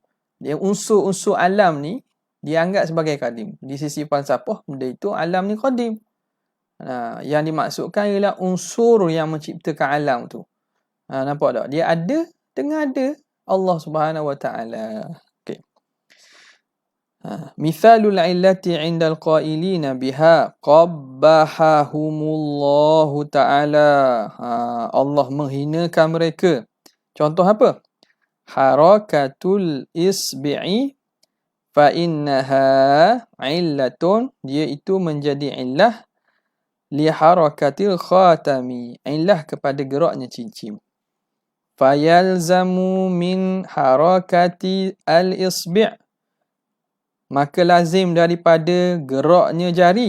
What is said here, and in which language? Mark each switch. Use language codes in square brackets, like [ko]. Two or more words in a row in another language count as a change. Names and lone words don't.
[ms] Dia unsur-unsur alam ni dianggap sebagai qadim. Di sisi falsafah, benda itu alam ni qadim. Yang dimaksudkan ialah unsur yang menciptakan alam tu. Nampak tak? Dia ada dengan ada Allah Subhanahu Wa Taala. Okey. [ar] مثال العلة عند القائلين بها قبحهم الله تعالى. [ms] Allah menghinakan mereka. Contoh apa? [ar] حركة الإصبع فإنها علة. [ms] Dia itu menjadi illah [ar] لحركة الخاتم. [ms] Illah kepada geraknya cincin. [ar] فيلزم من حركة الإصبع'. [ms] Maka lazim daripada geraknya jari.